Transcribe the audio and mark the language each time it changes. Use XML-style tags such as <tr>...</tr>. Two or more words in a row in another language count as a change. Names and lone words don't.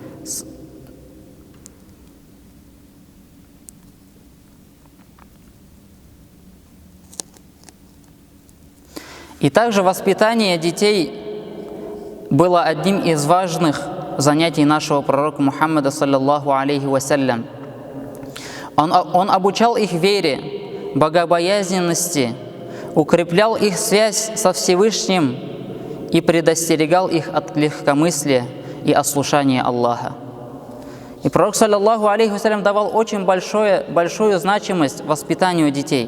<ru>И также воспитание детей было одним из важных занятий нашего пророка Мухаммада,</ru> <ar>صلى الله عليه وسلم.</ar> <ru>Он обучал их вере, богобоязненности, укреплял их связь со Всевышним и предостерегал их от легкомыслия и ослушания Аллаха. И пророк,</ru> <ar>صلى الله عليه وسلم,</ar> <ru>давал очень большую значимость воспитанию детей.</ru>